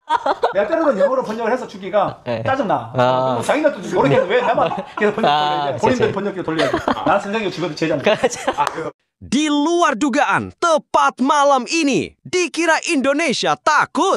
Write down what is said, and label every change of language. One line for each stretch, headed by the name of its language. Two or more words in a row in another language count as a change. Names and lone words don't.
Korean: 내가 때로는 영어로 번역을 해서 주기가 네. 짜증나. 아. 자기네도 좀 모르겠는데 왜 나만 계속 번역을 해. 본인들 그치. 번역기로 돌려야 돼. 나는 생각이 지금 제자인데.
Indonesian: Di luar dugaan, tepat malam ini, dikira Indonesia takut.